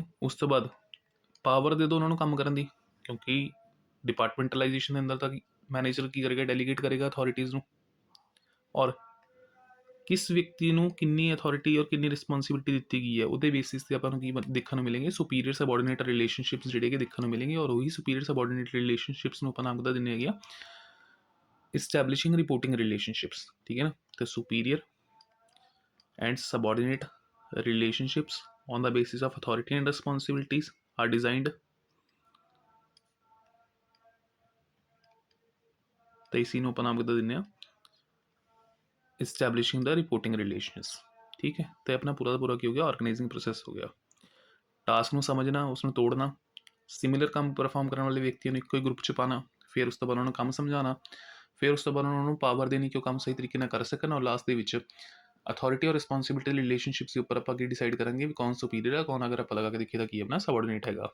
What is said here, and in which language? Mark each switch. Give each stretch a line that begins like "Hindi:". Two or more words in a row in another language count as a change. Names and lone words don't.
Punjabi: ਉਸ ਤੋਂ ਬਾਅਦ ਪਾਵਰ ਦੇ ਦਿਓ ਉਹਨਾਂ ਨੂੰ ਕੰਮ ਕਰਨ ਦੀ, ਕਿਉਂਕਿ ਡਿਪਾਰਟਮੈਂਟਲਾਈਜੇਸ਼ਨ ਦੇ ਅੰਦਰ ਤਾਂ ਮੈਨੇਜਰ ਕੀ ਕਰੇਗਾ, ਡੈਲੀਗੇਟ ਕਰੇਗਾ ਅਥੋਰਿਟੀਜ਼ ਨੂੰ, ਔਰ ਕਿਸ ਵਿਅਕਤੀ ਨੂੰ ਕਿੰਨੀ ਅਥੋਰਿਟੀ ਔਰ ਕਿੰਨੀ ਰਿਸਪੌਂਸਿਬਿਲਿਟੀ ਦਿੱਤੀ ਗਈ ਹੈ, ਉਹਦੇ ਬੇਸਿਸ 'ਤੇ ਆਪਾਂ ਨੂੰ ਕੀ ਦੇਖਣ ਨੂੰ ਮਿਲੇਗੇ,
English: superior subordinate relationships
Punjabi: ਜਿਹੜੇ ਕਿ ਦੇਖਣ ਨੂੰ ਮਿਲੇਗੇ। ਔਰ ਉਹੀ
English: superior subordinate relationships
Punjabi: ਨੂੰ ਆਪਾਂ ਨਾਮ ਦਾ ਦਿੰਦੇ ਹੈਗੇ ਆ
English: establishing reporting relationships.
Punjabi: ਠੀਕ ਹੈ ਨਾ, ਤੇ
English: superior and subordinate relationships on the basis of authority and responsibilities are designed,
Punjabi: ਤਾਂ ਇਸੀ ਨੂੰ ਆਪਾਂ ਨਾਮ ਕਿੱਦਾਂ ਦਿੰਦੇ ਹਾਂ,
English: establishing the reporting relations।
Punjabi: ਠੀਕ ਹੈ, ਤੇ ਆਪਣਾ ਪੂਰਾ ਦਾ ਪੂਰਾ ਕੀ ਹੋ ਗਿਆ,
English: organizing process
Punjabi: ਹੋ ਗਿਆ। टास्क ਨੂੰ ਸਮਝਣਾ, ਉਸ ਨੂੰ ਤੋੜਨਾ, ਸਿਮਿਲਰ ਕੰਮ ਪਰਫਾਰਮ ਕਰਨ ਵਾਲੇ ਵਿਅਕਤੀਆਂ ਨੂੰ ਇੱਕੋ ਹੀ ਗਰੁੱਪ 'ਚ ਪਾਉਣਾ, ਫਿਰ ਉਸ ਤੋਂ ਬਾਅਦ ਉਹਨਾਂ ਨੂੰ ਕੰਮ ਸਮਝਾਉਣਾ, ਫਿਰ ਉਸ ਤੋਂ ਬਾਅਦ ਉਹਨਾਂ ਨੂੰ ਪਾਵਰ ਦੇਣੀ ਕਿ ਉਹ ਕੰਮ ਸਹੀ ਤਰੀਕੇ ਨਾਲ ਕਰ ਸਕਣ, ਔਰ ਲਾਸਟ ਦੇ ਵਿੱਚ ਅਥਾਰਟੀ ਔਰ
English: responsibility relationships
Punjabi: ਦੇ ਉੱਪਰ ਆਪਾਂ ਕੀ ਡਿਸਾਈਡ ਕਰਾਂਗੇ ਵੀ ਕੌਣ ਸੁਪੀਰੀਅਰ ਹੈ, ਕੌਣ ਅਗਰ ਆਪਾਂ ਲਗਾ ਕੇ ਦੇਖੀਏ ਤਾਂ ਕੀ ਆਪਣਾ ਸਬਆਰਡੀਨੇਟ ਹੈਗਾ।